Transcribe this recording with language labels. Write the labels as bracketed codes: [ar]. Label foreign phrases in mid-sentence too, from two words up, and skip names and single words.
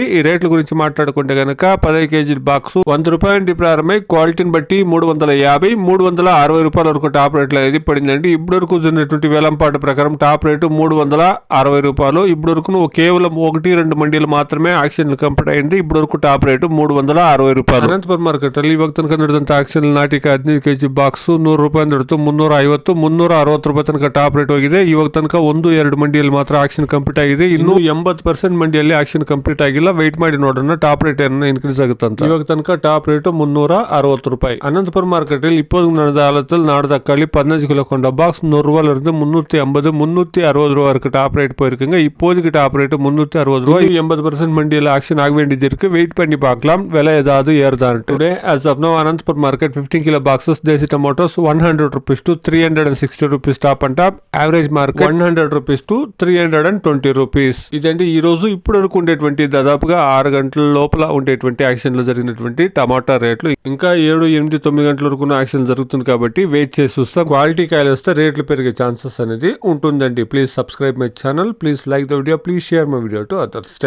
[te] ఈ రేట్ల గురించి మాట్లాడుకుంటే కనుక 15 కేజీల బాక్స్ 100 రూపాయల నుండి ప్రారంభమై క్వాలిటీని బట్టి 350, 360 రూపాయల వరకు టాప్ రేట్లు అనేది పడిందండి. ఇప్పటి వరకు జరిగినటువంటి వేలంపాట ప్రకారం టాప్ రేటు 360 రూపాయలు. ఇప్పటి వరకు కేవలం 1-2 మండీలు మాత్రమే యాక్షన్లు కంప్లీట్ అయింది. ఇప్పటి వరకు టాప్ రేటు 360 రూపాయలు. [kn] అనంతపురం మార్కెట్ ಅಲ್ಲಿ ಇವಾಗ ತನಕ ನಡೆದಂತ ಆಕ್ಷನ್ ನಾಟಿಕ 15 ಕೆಜಿ ಬಾಕ್ಸ್ 100 ರೂಪಾಯಿ ನಡೆದು 350, 360 ರೂಪಾಯಿ ತನಕ [en] top rate [kn] ಹೋಗಿದೆ. ಇವಾಗ ತನಕ 1-2 ಮಂಡಿಯಲ್ಲಿ ಮಾತ್ರ [en] auction complete [kn] ಆಗಿದೆ. ಇನ್ನು 80% ಮಂಡಿಯಲ್ಲಿ [en] auction complete [kn] ಆಗಿಲ್ಲ. ವೆಯ್ಟ್ ಮಾಡಿ ನೋಡೋಣ [en] top rate [kn] ಏನನ್ನ ಇನ್ಕ್ರೀಸ್ ಆಗುತ್ತಂತ. ಇವಾಗ ತನಕ [en] top rate [kn] 360 ರೂಪಾಯಿ. [ta] அனந்தபுரம் மார்க்கெட்டில் இப்போது நடந்த காலத்தில் நாடு தக்காளி 15 கிலோ கொண்ட பாக்ஸ் 100 ரூபாயில இருந்து 350, 360 ரூபா வரைக்கும் [en] top rate [ta] போயிருக்குங்க. இப்போதைக்கு [en] top rate [ta] 360 ரூபாய். 80% மண்டியில் ஆக்ஷன் ஆக வேண்டியது இருக்கு. வெயிட் பண்ணி பார்க்கலாம் விலை ஏதாவது ஏறுதான். [en] டுடே as of now Anantapur market 15 kilo boxes desi tomatoes 100 rupees to 360 rupees top and top. Average market 100 rupees to 320 rupees. [te] ఇదండి ఈ రోజు ఇప్పుడు వరకు ఉండేటువంటి దాదాపుగా 6 గంటల లోపల ఉండేటువంటి యాక్షన్ లో జరిగినటువంటి టమాటా రేట్లు. ఇంకా 7, 8, 9 గంటల వరకు యాక్షన్ జరుగుతుంది కాబట్టి వెయిట్ చేసి చూస్తా. క్వాలిటీ కాయలు వస్తే రేట్లు పెరిగే ఛాన్సెస్ అనేది ఉంటుందండి. [en] please subscribe my channel, please like the video, please share my video to others.